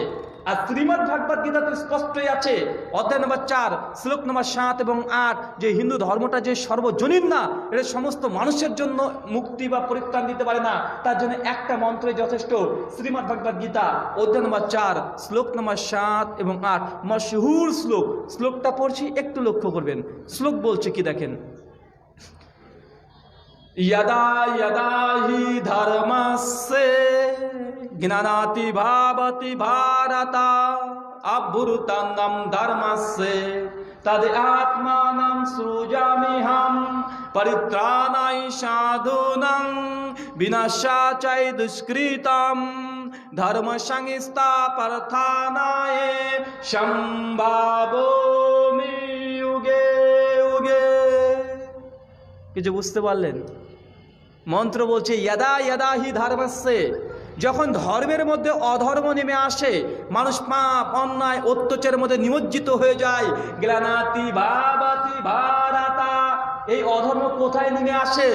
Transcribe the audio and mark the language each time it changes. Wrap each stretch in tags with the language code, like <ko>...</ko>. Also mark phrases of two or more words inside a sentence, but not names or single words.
<bn>আর শ্রীমদ্ ভাগবত গীতাতে স্পষ্টই আছে, অধ্যায় নম্বর 4 শ্লোক নম্বর 7 এবং 8, যে হিন্দু ধর্মটা যে সর্বজনীন না, এটা সমস্ত মানুষের জন্য মুক্তি বা পরিত্রাণ দিতে পারে না, তার জন্য একটা মন্ত্রে যথেষ্ট। শ্রীমদ্ ভাগবত গীতা অধ্যায় নম্বর 4 শ্লোক নম্বর 7 এবং 8, মশহুর শ্লোক। শ্লোকটা পড়ছি, একটু লক্ষ্য করবেন। শ্লোক বলছে কি দেখেন,</bn> <sa>यदा यदा हि धर्मस्य ज्ञानाति भावति भारत अभ्युत्थानं धर्मस्य तद् आत्मानं सृजाम्यहं परित्राणाय साधूनां विनाशाय दुष्कृतं धर्म संस्थापनाय संभावयामि युगे युगे।</sa> <bn>কিছু বুঝতে পারলেন? মন্ত্র বলছে</bn> <sa>ইয়াদা ইয়াদা হি ধর্মস্যে,</sa> <bn>যখন ধর্মের মধ্যে অধর্ম নেমে আসে, মানুষ পাপ, অন্যায়, অত্যাচারের মধ্যে নিমজ্জিত হয়ে যায়,</bn> <sa>গ্লানাতি ভাবাতি ভারাতা,</sa> <bn>এই অধর্ম কোথায় নেমে আসে?</bn>